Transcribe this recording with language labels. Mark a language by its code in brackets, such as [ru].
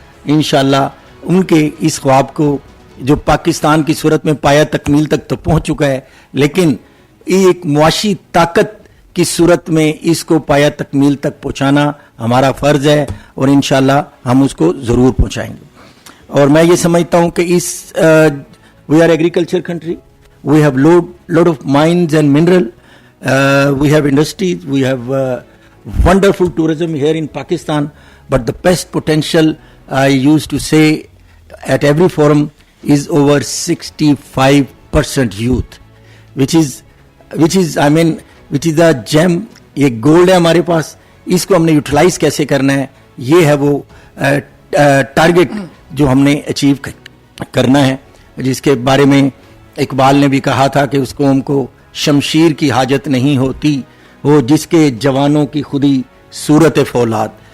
[ur] انشاءاللہ ان کے اس خواب کو جو پاکستان کی صورت میں پایہ تکمیل تک تو پہنچ چکا ہے, لیکن ایک معاشی طاقت کی صورت میں اس کو پایہ تکمیل تک پہنچانا ہمارا فرض ہے, اور انشاءاللہ ہم اس کو ضرور پہنچائیں گے. اور میں یہ سمجھتا ہوں کہ [en] اس we are agriculture country, we have lot of mines and mineral, we have industries, we have wonderful tourism here in Pakistan, but the best potential I used to say at every forum is over 65% youth, which is a gem. [ur] یہ gold ہے ہمارے پاس, اس کو ہم نے utilise کیسے کرنا ہے, یہ ہے وہ ٹارگٹ جو ہم نے اچیو کرنا ہے, جس کے بارے میں اقبال نے بھی کہا تھا کہ اس قوم کو شمشیر کی حاجت نہیں ہوتی, وہ جس کے جوانوں کی خودی صورت فولاد.